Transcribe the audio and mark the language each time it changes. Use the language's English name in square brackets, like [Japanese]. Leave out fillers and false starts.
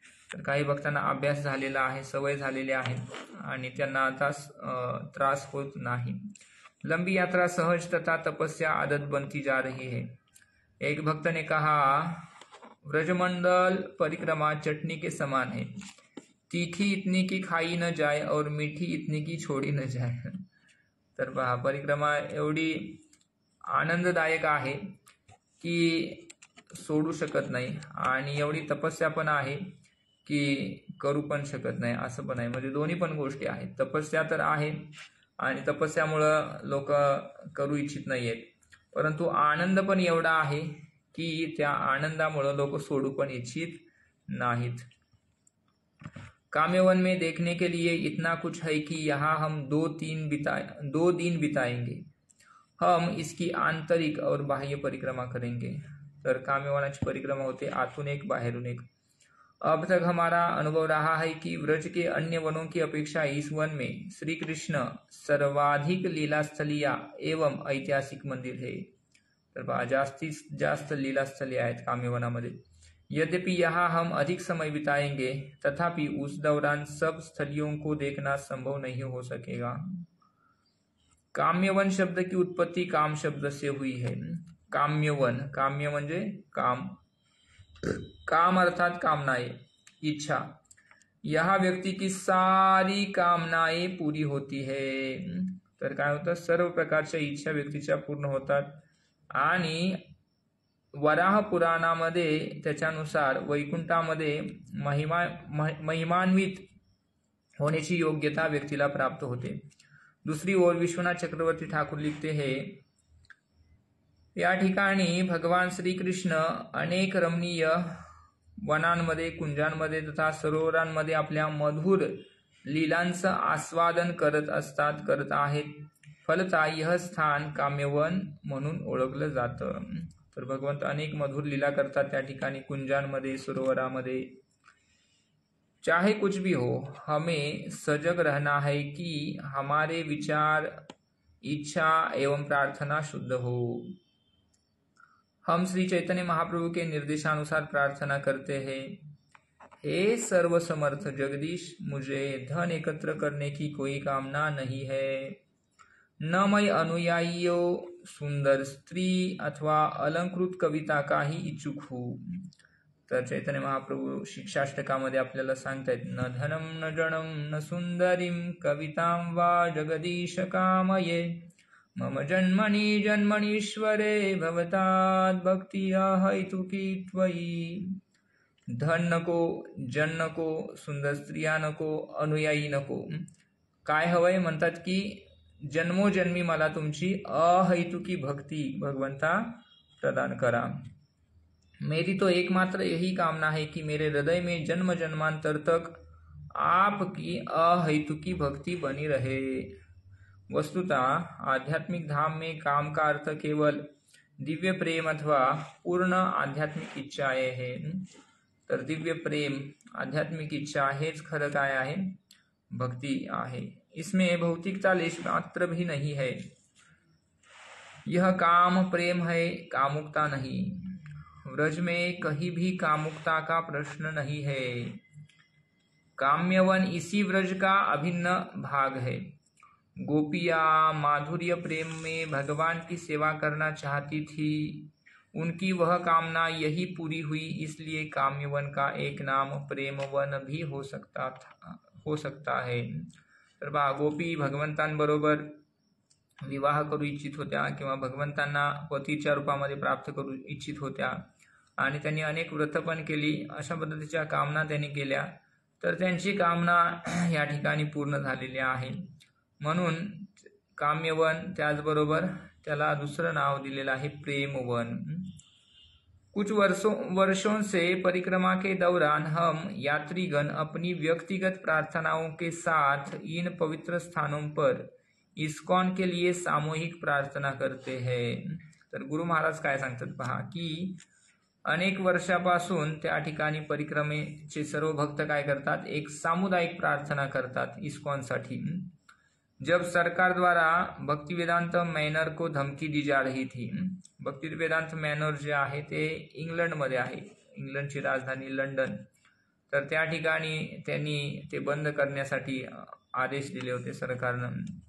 [Marathi] तर काही भक्तांना अभ्यास झालेला आहे, सवय झालेली आहे आणि त्यांना आता त्रास होत नाही. [Hindi] लंबी यात्रा सहज तथा तपस्या आदत बनती जा रही है. एक भक्त ने कहा, व्रजमंडल परिक्रमा चटनी के समान है, तीखी इतनी की खाई न जाए और मीठी इतनी की छोड़ी न जाए. [Marathi] तर पहा, परिक्रमा एवढी आनंददायक आहे की सोडू शकत नाही आणि एवढी तपस्या पण आहे की करू पण शकत नाही, असं पण आहे. म्हणजे दोन्ही पण गोष्टी आहेत. तपस्या तर आहे आणि तपस्यामुळं लोक करू इच्छित नाहीयेत, परंतु आनंद पण एवढा आहे की त्या आनंदामुळं लोक सोडू पण इच्छित नाहीत. [Hindi] काम्यवन में देखने के लिए इतना कुछ है कि यहाँ हम 2 दिन बिताएंगे. हम इसकी आंतरिक और बाह्य परिक्रमा करेंगे. [Marathi] तर काम्यवनाची परिक्रमा होते आतून एक बाहेरून एक. [Hindi] अब तक हमारा अनुभव रहा है कि व्रज के अन्य वनों की अपेक्षा इस वन में श्री कृष्ण सर्वाधिक लीलास्थलिया एवं ऐतिहासिक मंदिर है. [Marathi] तर जास्तीत जास्त लीलास्थली आहेत काम्यवनामध्ये. [Hindi] यद्यपि यहाँ हम अधिक समय बिताएंगे, तथापि उस दौरान सब स्थलियों को देखना संभव नहीं हो सकेगा. काम्यवन शब्द की उत्पत्ति काम शब्द से हुई है. [Marathi] काम्यवन, काम्य म्हणजे काम, काम अर्थात कामनाएं, इच्छा. [Hindi] यहाँ व्यक्ति की सारी कामनाएं पूरी होती है. [Marathi] तर काय होतं, सर्व प्रकारच्या इच्छा व्यक्तीच्या पूर्ण होतात. आणि वराह पुराणामध्ये त्याच्यानुसार वैकुंठामध्ये महिमान्वित होण्याची योग्यता व्यक्तीला प्राप्त होते. [Hindi] दूसरी ओर विश्वनाथ चक्रवर्ती ठाकूर लिखते हैं, [Marathi] या ठिकाणी भगवान श्रीकृष्ण अनेक रमणीय वनांमध्ये, कुंजांमध्ये तथा सरोवरांमध्ये आपल्या मधुर लीलांचं आस्वादन करत आहेत. [Hindi] फलतः यह स्थान [Marathi] काम्यवन म्हणून ओळखलं जातं. तर भगवंत अनेक मधुर लीला करतात त्या ठिकाणी, कुंजांमध्ये, सरोवरामध्ये. [Hindi] चाहे कुछ भी हो, हमें सजग रहना है कि हमारे विचार, इच्छा एवं प्रार्थना शुद्ध हो. हम श्री चैतन्य महाप्रभु के निर्देशानुसार प्रार्थना करते हैं, हे सर्वसमर्थ जगदीश, मुझे धन एकत्र करने की कोई कामना नहीं है. न मैं अनुयायियों, सुंदर स्त्री अथवा अलंकृत कविता का ही इच्छुक हूँ. [Marathi] तर चैतन्य महाप्रभू शिक्षाष्टकामध्ये आपल्याला सांगतायत, [Sanskrit] न धनम न जणम न सुंदरीम कवितां वा जगदीश कामये, मम जन्मनि जन्मनीश्वरे भवतात् भक्तिया हैतुकी त्वयि. [Marathi] धन नको, जन नको, सुंदर स्त्रिया नको, अनुयायी नको. काय हवंय, म्हणतात की जन्मोजन्मी मला तुमची अहैतुकी भक्ती भगवंता प्रदान करा. [Hindi] मेरी तो एकमात्र यही कामना है कि मेरे हृदय में जन्म जन्मांतर तक आपकी अहैतुकी भक्ति बनी रहे. वस्तुतः आध्यात्मिक धाम में काम का अर्थ केवल दिव्य प्रेम अथवा पूर्ण आध्यात्मिक इच्छाएं है. तर दिव्य प्रेम, आध्यात्मिक इच्छा हेच खरं काय आहे, भक्ति आहे. इसमें भौतिकता लेश मात्र भी नहीं है. यह काम प्रेम है, कामुकता नहीं. व्रज में कहीं भी कामुकता का प्रश्न नहीं है. काम्यवन इसी व्रज का अभिन्न भाग है. गोपियां माधुर्य प्रेम में भगवान की सेवा करना चाहती थी. उनकी वह कामना यही पूरी हुई, इसलिए काम्यवन का एक नाम प्रेमवन भी हो सकता है. [Marathi] तर बा, गोपी भगवंतांबरोबर विवाह करू इच्छित होत्या किंवा भगवंतांना पतीच्या रूपामध्ये प्राप्त करू इच्छित होत्या आणि त्यांनी अनेक व्रत पण केली. अशा पद्धतीच्या कामना त्यांनी केल्या, तर त्यांची कामना या ठिकाणी पूर्ण झालेली आहे. म्हणून काम्यवन, त्याचबरोबर त्याला दुसरं नाव दिलेलं आहे प्रेमवन. [Hindi] कुछ वर्षों से परिक्रमा के दौरान हम यात्रीगण अपनी व्यक्तिगत प्रार्थनाओं के साथ इन पवित्र स्थानों पर इस्कॉन के लिए सामूहिक प्रार्थना करते हैं. [Marathi] तर गुरु महाराज काय सांगतात पहा, की अनेक वर्षापासून त्या ठिकाणी परिक्रमेचे सर्व भक्त काय करतात, एक सामुदायिक प्रार्थना करतात इस्कॉनसाठी। [Hindi] जब सरकार द्वारा भक्ति वेदांत मैनर को धमकी दी जा रही थी, [Marathi] भक्ति वेदांत मैनर जे आहे ते इंग्लंडमध्ये आहे, इंग्लंडची राजधानी लंडन, तर त्या ठिकाणी त्यांनी ते बंद करण्यासाठी आदेश दिले होते सरकारनं।